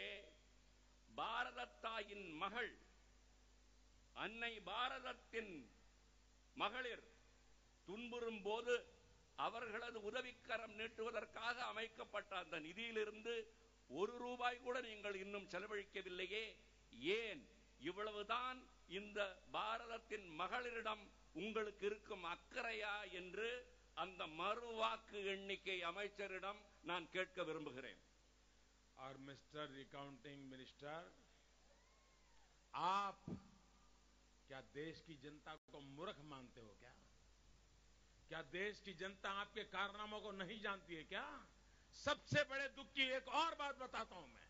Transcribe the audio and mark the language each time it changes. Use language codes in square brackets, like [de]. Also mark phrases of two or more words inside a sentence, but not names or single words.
[ta] பாரத தாயின் மகள், அன்னை பாரதத்தின் மகளிர் துன்புறும் போது அவர்களது உதவிக்கரம் நீட்டுவதற்காக அமைக்கப்பட்ட அந்த நிதியிலிருந்து ₹1 கூட நீங்கள் இன்னும் செலவழிக்கவில்லையே. ஏன்? இவ்வளவுதான் இந்த பாரதத்தின் மகளிரிடம் உங்களுக்கு இருக்கும் அக்கறையா என்று அந்த மறுவாக்கு எண்ணிக்கை அமைச்சரிடம் நான் கேட்க விரும்புகிறேன். [hi] और [en] Mister Accounting Minister, [hi] आप क्या देश की जनता को मूर्ख मानते हो क्या? क्या देश की जनता आपके कारनामों को नहीं जानती है क्या? सबसे बड़े दुख की एक और बात बताता हूं मैं।